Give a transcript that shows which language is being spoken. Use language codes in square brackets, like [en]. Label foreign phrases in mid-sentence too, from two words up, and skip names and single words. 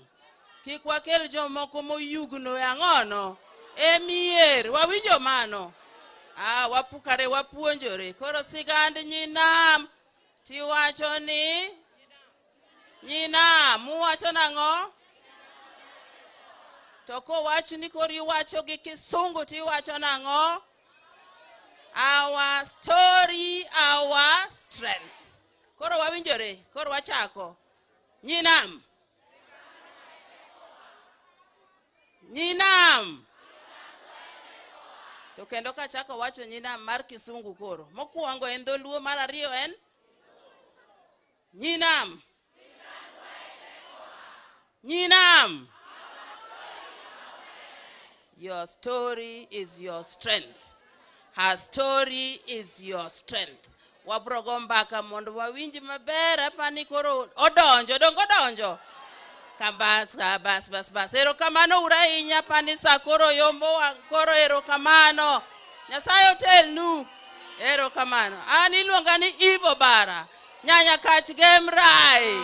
[luo] Kik wakel jomoko moyugno ang'ono emier wawinjo mano. Wapukare wapuonjore. Koro sigand nyinam tiwacho ni nyinam muwacho nang'o? To kowach ni koro iwacho gi Kisungu tiwacho nang'o? [en] Our story, our strength. [luo] Koro wawinjore. Koro wachako. Nyinam. Nyinam. To kendo kachako wacho nyinam mar Kisungu koro. Mokwongo en dholuo, mar ariyo en nyinam. Nyinam. [en] Your story is your strength. Her story is your strength. [luo] Wabrogo mbaka mondo wawinji maber apani koro odonjo, dongo donjo. Bas. Erokamano urainya panisa koro yombo koro erokamano. Nyasaye otelnu. Erokamano. Iluonga ni Ivo Bara. Nyanya kach Gemrai.